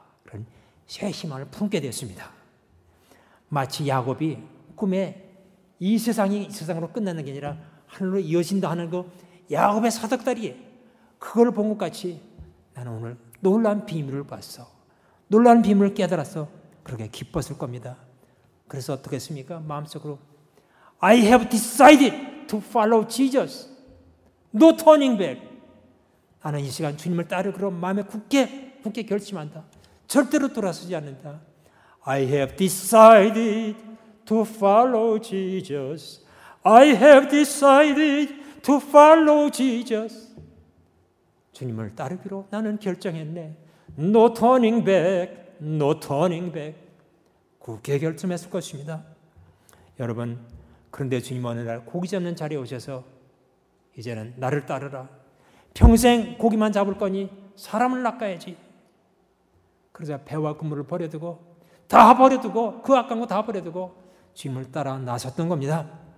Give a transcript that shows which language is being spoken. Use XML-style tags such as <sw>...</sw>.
<ko>그런 새 희망을 품게 되었습니다. 마치 야곱이 꿈에 이 세상으로 끝나는 게 아니라 하늘로 이어진다 하는 그 야곱의 사닥다리, 그걸 본 것 같이 나는 오늘 놀라운 비밀을 봤어. 놀라운 비밀을 깨달았어. 그렇게 기뻤을 겁니다. 그래서 어떻게 했습니까? 마음속으로</ko> <en>I have decided to follow Jesus. No turning back.</en> <ko>나는 이 시간 주님을 따르기로 마음에 굳게 결심한다. 절대로 돌아서지 않는다.</ko> <en>I have decided to follow Jesus. I have decided to follow Jesus.</en> <ko>주님을 따르기로 나는 결정했네.</ko> <en>No turning back, no turning back.</en> <ko>굳게 결심했을 것입니다. 여러분, 그런데 주님 어느 날 고기 잡는 자리에 오셔서 이제는 나를 따르라. 평생 고기만 잡을 거니 사람을 낚아야지. 그러자 배와 그물을 버려두고 그 아까운 거 다 버려두고 주님을 따라 나섰던 겁니다.</ko>